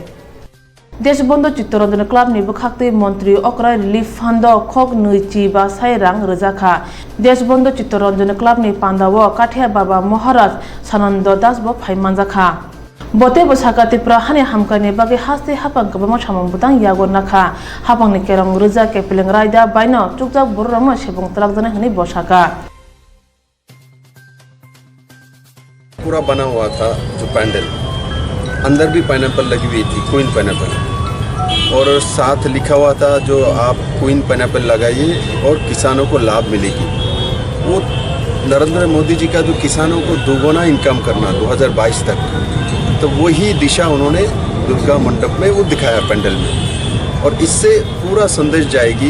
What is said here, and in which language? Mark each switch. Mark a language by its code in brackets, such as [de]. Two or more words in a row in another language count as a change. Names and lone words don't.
[trp] देशबन्धु चित्तरंजन क्लाब नि बखाक्ति मंत्री अक्रा [en] relief fund [trp] खक नैचि बा साइरां रजाखा देशबन्धु चित्तरंजन क्लाब नि पांडाव काठिया बाबा महाराज सानंद दास ब फाइमानजाखा बते बसाका तिप्रा हाने हामकानि बागे हास्ते हापां गोबां सामंबुदां यागोर नाखा हापांनि केरं रजा केपेलें रायदा बायनो चुकजाक बरराम सेबं तलाक जाने हनि बसाका [hi] पूरा बना हुआ था जो पैंडल, अंदर भी पाइनएप्पल लगी हुई थी, [en] queen pineapple, [hi] और साथ लिखा हुआ था जो आप [en] queen pineapple [hi] लगाइए और किसानों को लाभ मिलेगी। वो नरेंद्र मोदी जी का जो किसानों को दोगुना इनकम करना 2022 तक, तो वही दिशा उन्होंने दुर्गा मंडप में वो दिखाया पैंडल में, और इससे पूरा संदेश जाएगी।